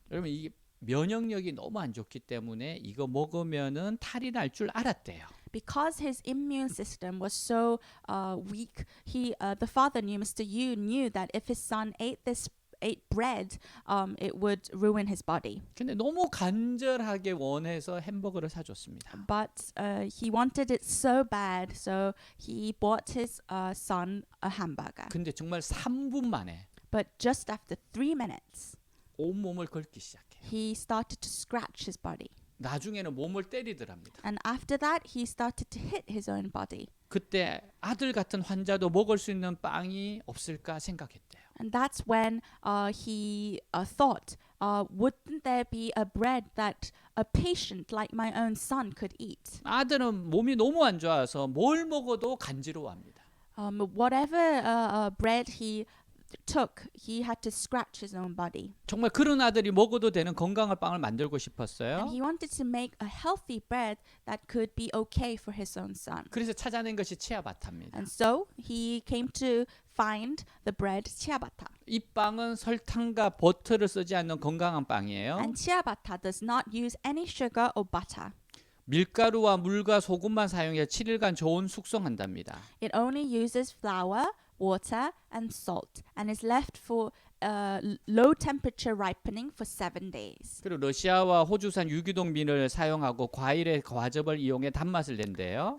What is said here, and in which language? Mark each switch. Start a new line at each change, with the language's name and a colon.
Korean: 여러분 이게 면역력이 너무 안 좋기 때문에 이거 먹으면은 탈이 날 줄 알았대요.
English: Because his immune system was so weak, the father Mr. Yu knew that if his son ate bread, it would ruin his body.
Korean: 근데 너무 간절하게 원해서 햄버거를 사줬습니다.
English: But he wanted it so bad, so he bought his son a hamburger.
Korean: 근데 정말 3분 만에
English: But just after 3 minutes,
Korean: 온몸을 긁기 시작해요.
English: he started to scratch his body.
Korean: 나중에는 몸을 때리더랍니다.
English: And after that, he started to hit his own body.
Korean: 그때 아들 같은 환자도 먹을 수 있는 빵이 없을까 생각했대요.
English: And that's when he thought, wouldn't there be a bread that a patient like my own son could eat?
Korean: 아들은 몸이 너무 안 좋아서 뭘 먹어도 간지러워합니다.
English: Whatever bread he took, he had to scratch his own body.
Korean: 정말 그런 아들이 먹어도 되는 건강한 빵을 만들고
English: And
Korean: 싶었어요.
English: he wanted to make a healthy bread that could be okay for his own son.
Korean: 그래서 찾아낸 것이 치아바타입니다.
English: And so he came to find the bread ciabatta.
Korean: 이 빵은 설탕과 버터를 쓰지 않는 건강한 빵이에요.
English: And ciabatta does not use any sugar or butter.
Korean: 밀가루와 물과 소금만 사용해 7일간 저온 숙성한답니다.
English: It only uses flour, water, and salt, and is left for low temperature ripening for 7 days.
Korean: 그리고 러시아와 호주산 유기농 밀을 사용하고 과일의 과즙을 이용해 단맛을 낸대요.